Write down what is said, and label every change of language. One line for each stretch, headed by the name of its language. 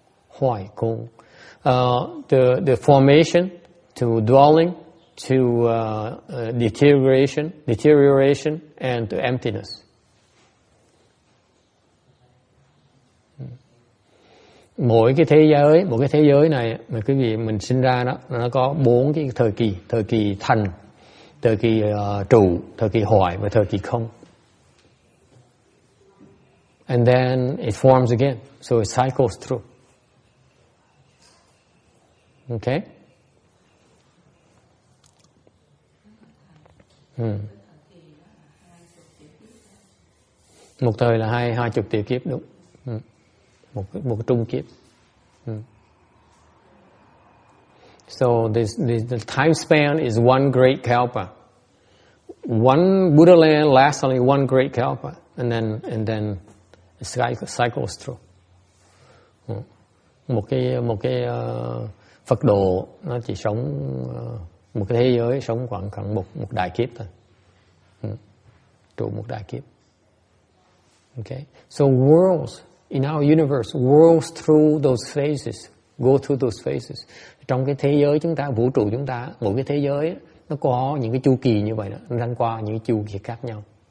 Vietnamese: hoài cung,
English: the formation to dwelling to deterioration and to emptiness.
Vietnamese: Mỗi cái thế giới này mà quý vị mình sinh ra đó, nó có 4 cái thời kỳ thành, thời kỳ trụ, thời kỳ hoại và thời kỳ không.
English: And then it forms again, so it cycles through. Okay?
Vietnamese: Một thời là 20 triệu kiếp, đúng. Một trung kiếp.
English: So the time span is one great kalpa. One Buddha land lasts only one great kalpa, and then it cycles through.
Vietnamese: Một cái Phật độ nó chỉ sống một cái thế giới sống khoảng một đại kiếp thôi. Trụ một đại kiếp. Okay.
English: So worlds in our universe, worlds through those phases, go through those phases.
Vietnamese: Trong cái thế giới chúng ta, vũ trụ chúng ta, mỗi cái thế giới nó có những cái chu kỳ như vậy đó, nó đang qua những cái chu kỳ khác nhau.